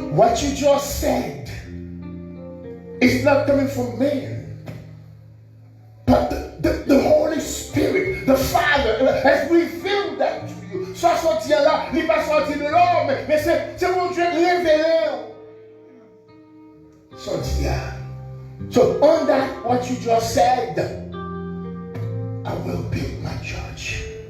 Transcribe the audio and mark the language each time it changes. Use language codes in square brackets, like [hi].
[en] what you just said is not coming from man. But the Holy Spirit, the Father, has revealed that to you. [fr] Ça sorti là, il n'est pas sorti de l'homme, mais c'est mon Dieu révélé. Sorti là. [en] So on that, what you just said, I will build my church.